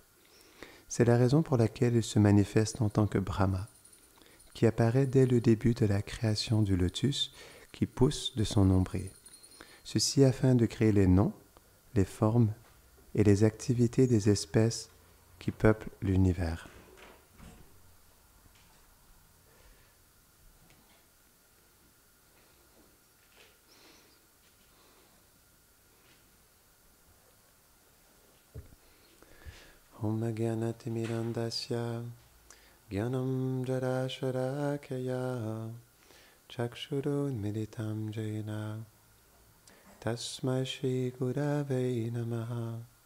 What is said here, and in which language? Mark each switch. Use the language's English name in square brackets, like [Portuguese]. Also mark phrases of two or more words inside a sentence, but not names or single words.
[French] C'est la raison pour laquelle il se manifeste en tant que Brahma, qui apparaît dès le début de la création du lotus qui pousse de son nombril. Ceci afin de créer les noms, les formes et les activités des espèces qui peuplent l'univers. [Sanskrit] Om Gyanatimirandasya Gyanam Jarasharakaya Chakshurun Militam Jena Tasmai Shri Gurave Namaha.